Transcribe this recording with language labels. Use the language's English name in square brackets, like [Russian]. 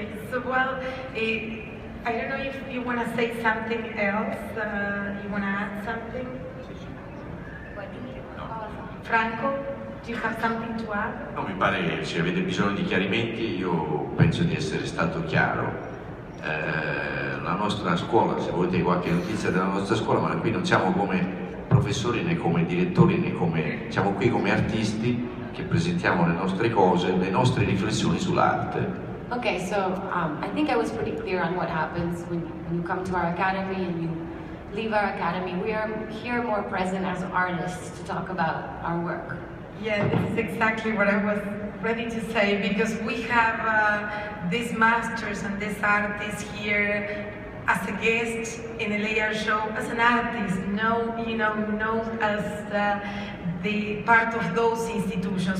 [English] So, well, I don't know if you want to say something else, you want to add something? Franco, do you have something to add? [Italian] No, mi pare che se avete bisogno di chiarimenti io penso di essere stato chiaro. La nostra scuola, se volete qualche notizia della nostra scuola, ma qui non siamo come professori né come direttori né come... siamo qui come artisti che presentiamo le nostre cose, le nostre riflessioni sull'arte. [English] Okay, so I think I was pretty clear on what happens when you come to our academy and you leave our academy. We are here more present as artists to talk about our work. Yeah, this is exactly what I was ready to say, because we have these masters and these artists here as a guest in LA Art Show, as an artist, not as the part of those institutions.